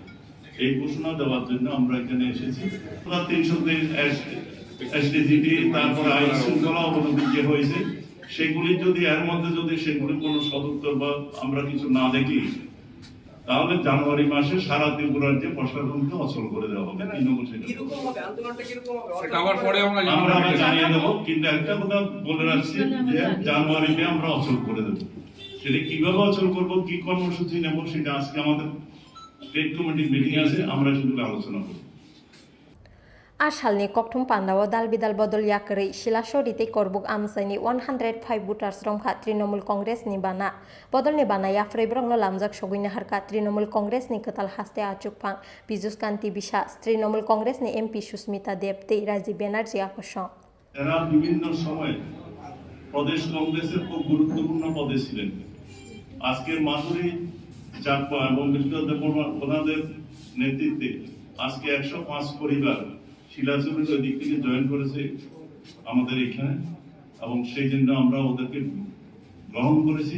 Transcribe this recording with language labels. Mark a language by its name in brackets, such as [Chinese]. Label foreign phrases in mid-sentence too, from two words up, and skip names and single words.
[Bangla] এই ঘোষণা দেওয়ার জন্য আমরা এখানে এসেছি। 323 এসটিজিটি, তারপরে আইন শৃঙ্খলা অবনতি যে হয়েছে সেগুলি যদি এর মধ্যে যদি সেগুলি কোনো সদুত্তর বা আমরা কিছু না দেখি, তাহলে জানুয়ারি মাসে সারা ত্রিপুরা রাজ্যে প্রশাসনকে অচল করে দেওয়া হবে। আমরা জানিয়ে দেবো, কিন্তু একটা কথা বলে রাখছি যে জানুয়ারিতে আমরা অচল করে দেবো। সেটা কিভাবে অচল করবো, কি কর্মসূচি নেব, সেটা আজকে আমাদের [English] state committee meeting [Bangla] আছে, আমরা সেগুলো আলোচনা করব। [Kok Borok] Ashalni kokthum pandawa dal bidal bodol yakri Shilashorite korbuk amsaini 105 voters rongkha Trinamool Congress ni bana bodol ni bana ya frebrongno lamjak sogui harka Trinamool Congress ni katal haste achukphang Pijus Kanti Biswas Trinamool Congress ni MP Susmita Debte Rajiv Banerjee আকর্ষণ। [Bangla] এরা বিভিন্ন সময় প্রদেশ কংগ্রেসের খুব গুরুত্বপূর্ণ পদে ছিলেন। আজকে মাধুরী চাকমা এবং ওনাদের নেতৃত্বে আজকে 105 পরিবার শিলাচরের ওই দিক থেকে জয়েন করেছে আমাদের এখানে, এবং সেই জন্য আমরা ওদেরকে গ্রহণ করেছি।